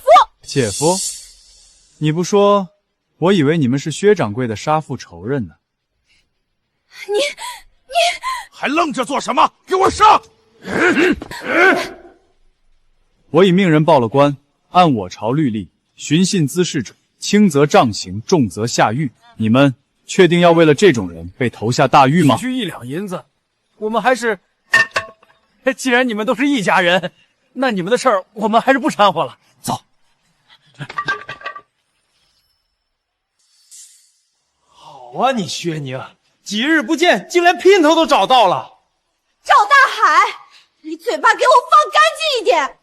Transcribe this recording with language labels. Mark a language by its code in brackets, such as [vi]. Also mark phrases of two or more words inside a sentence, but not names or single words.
[zh] 姐夫？你不說，我以為你們是薛掌櫃的殺父仇人呢。你還愣着做什麼？給我上！我已命人報了官，按我朝律例，尋釁滋事者，輕則杖刑，重則下獄。你們確定要為了這種人被投下大獄嗎？區 1兩銀子，我們還是……既然你們都是一家人， 那你们的事儿我们还是不掺和了。走。好啊，你薛宁，几日不见，竟连姘头都找到了。赵大海，你嘴巴给我放干净一点！